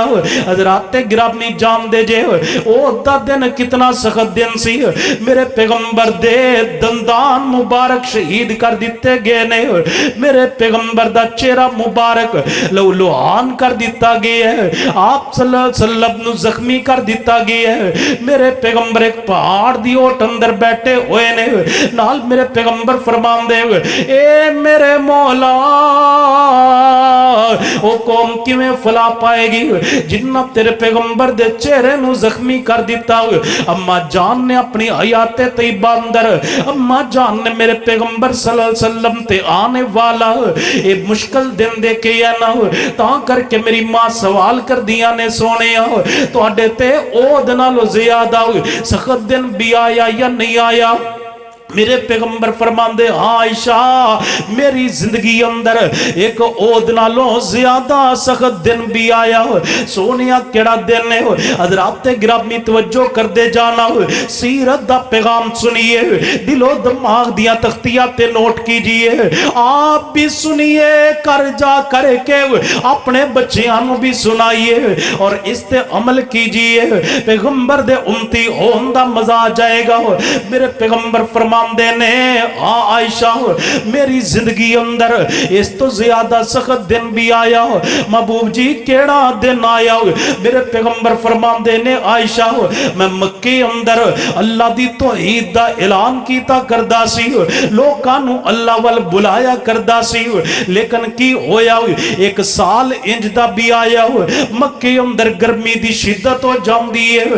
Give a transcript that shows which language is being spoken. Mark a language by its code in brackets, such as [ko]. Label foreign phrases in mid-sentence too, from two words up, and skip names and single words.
[pa] حضرات گرامی جان دے جے او دا دن کنا سخت دن سی. میرے پیغمبر دے دندان مبارک شہید کر دتے گئے نے. میرے پیغمبر دا چہرہ مبارک لہو لہان کر دتا گیا ہے. आप [ar] صلى الله عليه وسلم [pa] نوں زخمی کر دتا گیا ہے. میرے پیغمبر اک پہاڑ دی اوٹ اندر بیٹھے ہوئے نے نال میرے پیغمبر فرماندے اے میرے مولا او قوم کویں فلاح پائے گی جنہاں تیرے پیغمبر دے چہرے نوں زخمی کر دتا. اماں جان نے اپنی حیات طیبہ اندر اماں جان نے میرے پیغمبر [ar] صلى الله عليه وسلم [pa] تے آنے والا اے مشکل دن دیکھے یا نہ تاں کر کے میری ماں سوال کر دیا نے سوہنے تہاڈے تے اوہد نالوں زیادہ سخت دن بھی آیا یا نہیں آیا? میرے پیغمبر فرماندے ہاں عائشہ میری زندگی اندر اک اوہد نالوں زیادہ سخت دن بھی آیا. سونیا کیڑا دن ہے? حضرات گرامی توجہ کر دے جانا سیرت دا پیغام سنیے دلو دماغ دیاں تختیاں تے نوٹ کیجیے آپ بھی سنیے کر جا کر کے اپنے بچیاں نوں بھی سنائیے اور اس تے عمل کیجیے پیغمبر دے امتی ہونے دا مزہ آ جائے گا. میرے پیغمبر فرما نے عائشہ میری زندگی اندر اس توں زیادہ سخت دن بھی آیا. محبوب جی کیڑا دن آیا? میرے پیغمبر فرماندے نے عائشہ میں مکے اندر اللہ دی توحید دا اعلان کیتا کردا سی لوکاں نوں اللہ ول بلایا کردا سی. لیکن کی ہویا اک سال انج دا بھی آیا مکے اندر گرمی دی شدت ہو جاندی ہے.